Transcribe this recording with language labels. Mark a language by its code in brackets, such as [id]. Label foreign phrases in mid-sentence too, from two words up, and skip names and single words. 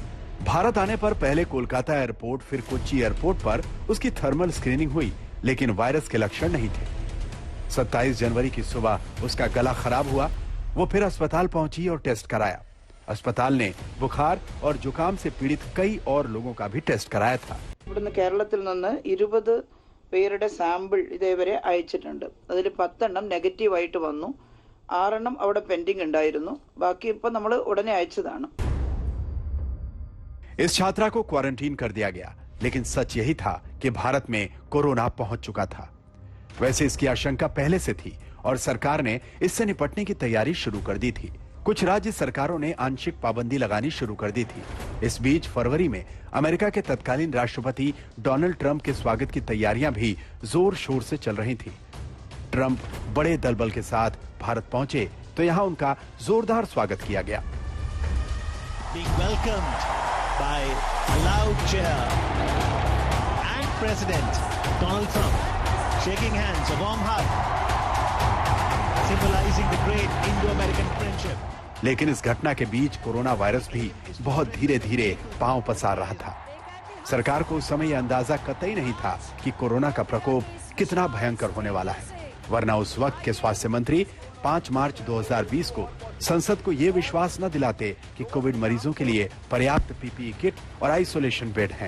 [hi] भारत आने पर पहले कोलकाता एयरपोर्ट, फिर कोच्चि एयरपोर्ट पर उसकी [en] thermal screening [hi] हुई, लेकिन वायरस के लक्षण नहीं थे। 27 जनवरी की सुबह उसका गला खराब हुआ। वो फिर अस्पताल पहुंची और टेस्ट कराया। अस्पताल ने बुखार और जुकाम से पीड़ित कई और लोगों का भी टेस्ट कराया था। [ml] കേരളത്തിൽ നിന്ന് 20 പേരുടെ സാമ്പിൾ ഇതേവരെ അയച്ചിട്ടുണ്ട്. അതിൽ 10 എണ്ണം നെഗറ്റീവ് ആയിട്ട് വന്നു. 6 എണ്ണം അവിടെ പെൻഡിംഗ് ഉണ്ടായിരുന്നു. ബാക്കി ഇപ്പോൾ നമ്മൾ ഉടനെ അയച്ചതാണ്. [hi] इस छात्रा को क्वारंटीन कर दिया गया, लेकिन सच यही था कि भारत में कोरोना पहुंच चुका था। वैसे इसकी आशंका पहले से थी और सरकार ने इससे निपटने की तैयारी शुरू कर दी थी। कुछ राज्य सरकारों ने आंशिक पाबंदी लगानी शुरू कर दी थी। इस बीच फरवरी में अमेरिका के तत्कालीन राष्ट्रपति डोनाल्ड ट्रंप के स्वागत की तैयारियां भी जोर शोर से चल रही थी। ट्रंप बड़े दलबल के साथ भारत पहुंचे तो यहां उनका जोरदार स्वागत किया गया। [en] By a loud cheer and President Donald Trump shaking hands, a warm hug, symbolizing the great Indo-American friendship. [hi] लेकिन इस घटना के बीच कोरोना वायरस भी बहुत धीरे धीरे पांव पसार रहा था। सरकार को उस समय यह अंदाजा कतई नहीं था कि कोरोना का प्रकोप कितना भयंकर होने वाला है, वरना उस वक्त के स्वास्थ्य मंत्री 5 मार्च 2020 को संसद को यह विश्वास न दिलाते कि कोविड मरीजों के लिए पर्याप्त [en] PPE kit [hi] और आइसोलेशन बेड हैं।